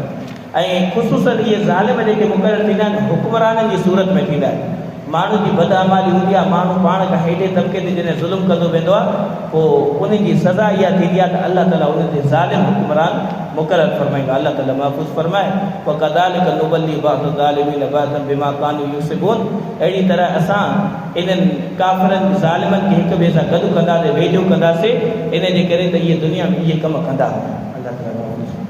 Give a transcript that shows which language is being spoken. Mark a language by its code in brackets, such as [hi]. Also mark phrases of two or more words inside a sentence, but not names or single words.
[sd] ऐं ख़ुशूसन इहे ज़ालिम जेके मुक़ररु थींदा आहिनि हुक्मराननि जी सूरत में थींदा आहिनि। माण्हू जी बदअमाली हूंदी आहे, माण्हू पाण खां हेॾे तबिके ते जॾहिं ज़ुल्म कंदो वेंदो आहे, पोइ उनजी सज़ा इहा थींदी आहे त अलाह ताला उन ते ज़ालिम हुक्मरान मुक़ररु फरमाईंदो। अलाह ताला महफ़ूज़ फरमाए [ar] وكذلك نولي بعض الظالمين بعضا بما كانوا يكسبون. [sd] अहिड़ी तरह असां इन्हनि काफ़िरनि ज़ालिमनि खे हिक ॿिए सां गॾु कंदासीं, वेझो कंदासीं, इन जे करे त इहे दुनिया में इहे कम कंदा। अलाह ताला